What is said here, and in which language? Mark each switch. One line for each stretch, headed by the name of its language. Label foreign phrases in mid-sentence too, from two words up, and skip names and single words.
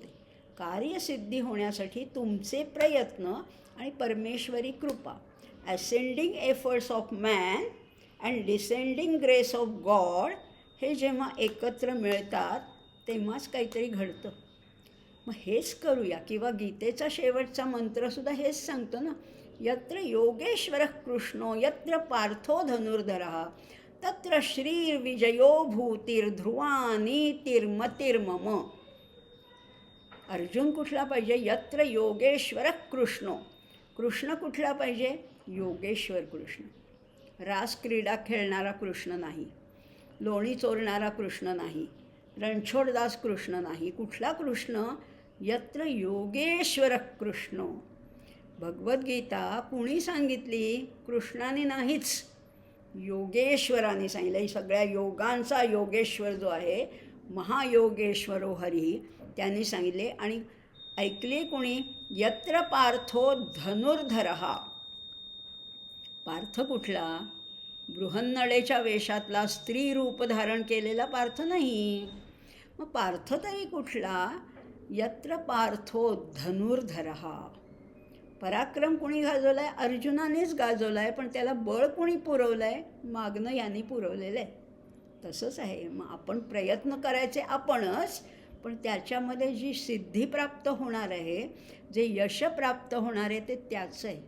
Marathi: कार्यसिद्धी होण्यासाठी तुमचे प्रयत्न आणि परमेश्वरी कृपा,
English: ascending efforts of man and descending grace of God,
Marathi: हे जेव्हा एकत्र मिळतात तेव्हाच काहीतरी घडतं. मग हेच करूया. किंवा गीतेचा शेवटचा मंत्रसुद्धा हेच सांगतो ना,
Sanskrit: यत्र योगेश्वर कृष्णो यत्र पार्थो धनुर्धरः तत्र श्रीर्विजयो भूतिर्ध्रुवा नीतिर्मतिर्मम.
Marathi: अर्जुन कुठला पाहिजे?
Sanskrit: यत्र योगेश्वर कृष्णो.
Marathi: कृष्ण कुठला पाहिजे? योगेश्वर कृष्ण. रासक्रीडा खेळणारा कृष्ण नाही, लोणी चोरणारा कृष्ण नाही, रणछोडदास कृष्ण नाही. कुठला कृष्ण?
Sanskrit: यत्र योगेश्वर कृष्णो.
Marathi: भगवद्गीता कुणी सांगितली? कृष्णाने नाहीच, योगेश्वराने सांगितलं. सगळ्या योगांचा योगेश्वर जो आहे,
Sanskrit: महायोगेश्वरो हरी,
Marathi: त्यांनी सांगितले. आणि ऐकले कोणी?
Sanskrit: यत्र पार्थो धनुर्धरः.
Marathi: पार्थ कुठला? बृहन्नळेच्या वेशातला स्त्री रूप धारण केलेला पार्थ नाही. मग पार्थ तरी कुठला?
Sanskrit: यत्र पार्थो धनुर्धरः.
Marathi: पराक्रम कोणी गाजवला आहे? अर्जुनानेच गाजवला आहे, पण त्याला बळ कोणी पुरवलं आहे? मागणं यांनी पुरवलेलं आहे. तसंच आहे. मग आपण प्रयत्न करायचे आपणच, पण त्याच्यामध्ये जी सिद्धी प्राप्त होणार आहे, जे यश प्राप्त होणार आहे, ते त्याचं आहे.